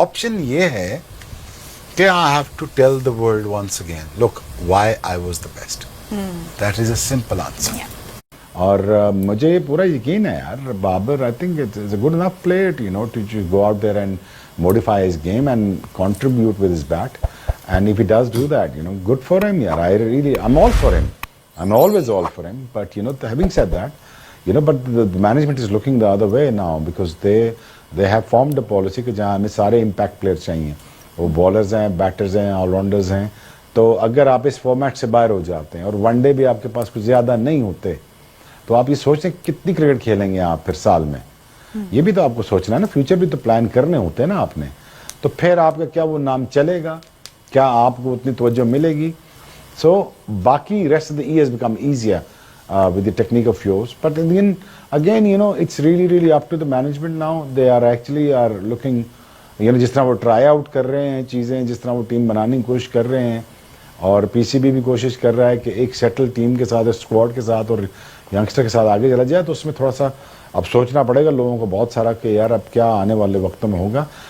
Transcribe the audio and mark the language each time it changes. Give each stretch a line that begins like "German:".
Urdu: Option یہ ہے کہ
English: I have to tell the world once again, look why I was the best. That is a simple answer.
Urdu: اور مجھے یہ پورا یقین ہے یار,
English: Babar I think it is a good enough player you know to go out there and modify his game and contribute with his bat. And if he does do that, you know, good for him. Yeah, I'm all for him. I'm always all for him. But, you know, having said that, you know, but the management is looking the other way now because they have formed a policy
Urdu: کہ جہاں ہمیں سارے impact players چاہیے. وہ bowlers ہیں, batters ہیں, all rounders ہیں. تو اگر آپ اس فارمیٹ سے باہر ہو جاتے ہیں اور ون ڈے بھی آپ کے پاس کچھ زیادہ نہیں ہوتے تو آپ یہ سوچیں کتنی کرکٹ کھیلیں گے آپ پھر سال میں. یہ بھی تو آپ کو سوچنا ہے نا, فیوچر بھی تو پلان کرنے ہوتے ہیں نا آپ نے. تو پھر آپ کا کیا وہ نام چلے گا, کیا آپ کو اتنی توجہ ملے گی.
English: So باقی rest of the year become easier with the technique of yours. But again you know it's really up to the management now. They are actually are looking, you know
Urdu: جس طرح وہ ٹرائی آؤٹ کر رہے ہیں چیزیں, جس طرح وہ ٹیم بنانے کی کوشش کر رہے ہیں, اور پی سی بی بھی کوشش کر رہا ہے کہ ایک سیٹل ٹیم کے ساتھ, اسکواڈ کے ساتھ اور ینگسٹر کے ساتھ آگے چلا جائے. تو اس میں تھوڑا سا اب سوچنا پڑے گا لوگوں کو بہت سارا کہ یار اب کیا آنے والے وقتوں میں ہوگا.